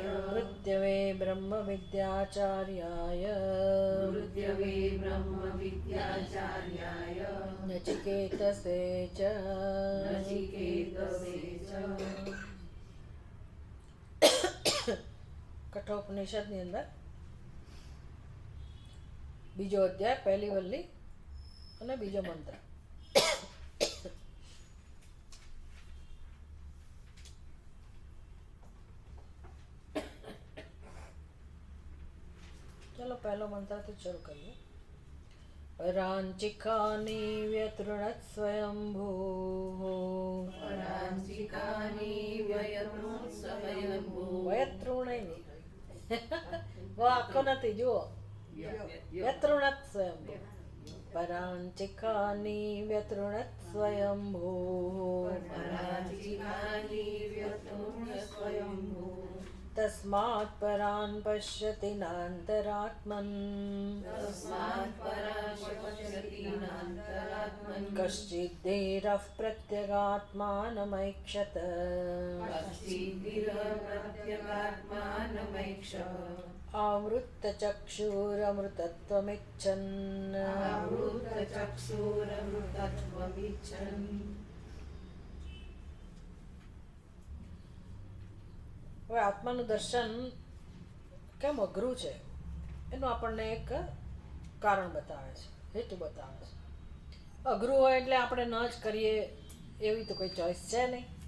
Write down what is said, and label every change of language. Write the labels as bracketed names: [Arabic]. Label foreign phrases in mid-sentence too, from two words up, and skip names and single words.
[Sanskrit] मृत्यवे ब्रह्म विद्याचार्याय। मृत्यवे ब्रह्म विद्याचार्याय। नचिकेतसे च। नचिकेतसे च। [Gujarati] कठोपनिषदની અંદર બીજો અધ્યાય, પહેલી વલ્લી અને બીજો મંત્ર. ચાલો પહેલો મંત્રથી શરૂ કરીએ. [Sanskrit] पराञ्चिकानि व्यतृणत् स्वयंभूः। पराञ्चिकानि व्यतृणत् स्वयंभूः। [Hindi] वयतृणे नहीं वो आखो [Gujarati] નથી જુઓ. [Sanskrit] व्यतृणत् स्वयंभूः। पराञ्चिकानि व्यतृणत् स्वयंभूः। पराञ्चिकानि व्यतृणत् स्वयंभूः। तस्मात् परान् पश्यति नान्तरात्मन्। तस्मात् परान् पश्यति नान्तरात्मन्। कश्चिद्धीरः प्रत्यगात्मानमैक्षत। कश्चिद्धीरः प्रत्यगात्मानमैक्षत। आवृत्तचक्षुरमृतत्वमिच्छन्। आवृत्तचक्षुरमृतत्वमिच्छन्। [Gujarati] હવે આત્માનું દર્શન કેમ અઘરું છે એનું આપણને એક કારણ બતાવે છે, હેતુ બતાવે છે. અઘરું હોય એટલે આપણે ન જ કરીએ એવી તો કોઈ ચોઈસ છે નહીં.